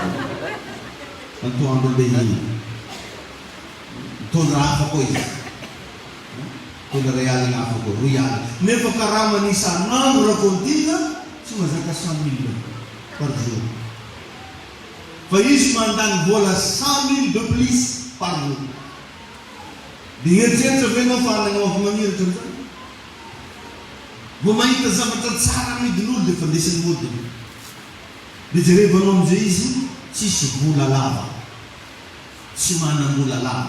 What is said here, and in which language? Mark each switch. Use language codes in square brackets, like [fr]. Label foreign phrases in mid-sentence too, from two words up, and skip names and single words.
[mg] Antoandro andeha iny. Mitondra hafa koa izy. Mitondra ray alina hafa koa, 2 alina. Nefa karama isan'andro raha kontina, tsy mazaka 100 000 [fr] par jour. [mg] Fa izy mandany vola 100 000 [fr] de plus par jour. [mg] Dia eritreritry ve anao fa anao avy magniritra amin'izany? Vao mahita zavatra tsara amidin'olo dia fa ndesin'ny modiny. Dia jerevanao amin'izay izy tsisy vola lava. Tsy manam-bola lava.